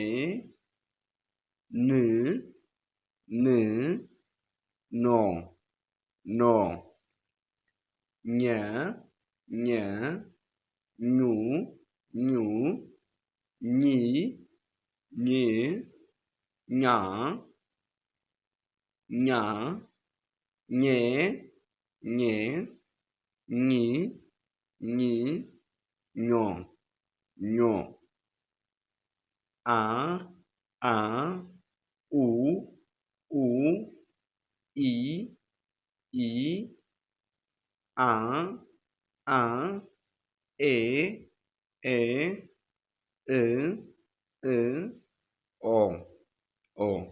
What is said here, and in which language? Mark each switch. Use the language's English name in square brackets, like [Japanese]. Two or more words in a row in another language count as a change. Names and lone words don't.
[Amharic] ን ን ኖ ኖ ኘ ኘ ኙ ኙ ኚ ኝ ኛ ኛ ኜ ኜ ኚ ኚ ኞ ኞ አ አ ኡ ኡ ኢ ኢ አ አ ኤ ኤ እ እ ኦ ኦ